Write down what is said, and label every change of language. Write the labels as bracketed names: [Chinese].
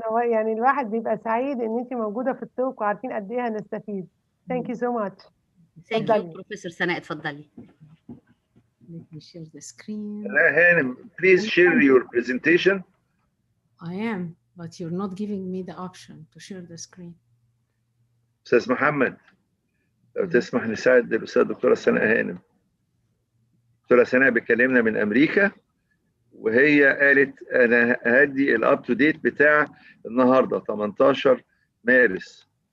[Arabic] يعني الواحد بيبقى سعيد ان انت موجودة في التوك وعارفين قد ايه هنستفيد. [English] Thank you so much. Thank you professor سناء. [Arabic] اتفضلي. [English] Let me share the screen. هانم, please share your presentation. I am, but you're not giving me the option to share the screen. [Arabic] أستاذ محمد, لو تسمح نساعد الأستاذ دكتورة سناء هانم. دكتورة سناء بتكلمنا من أمريكا, وهي قالت أنا هدي الأب تو ديت بتاع النهارده 18 مارس.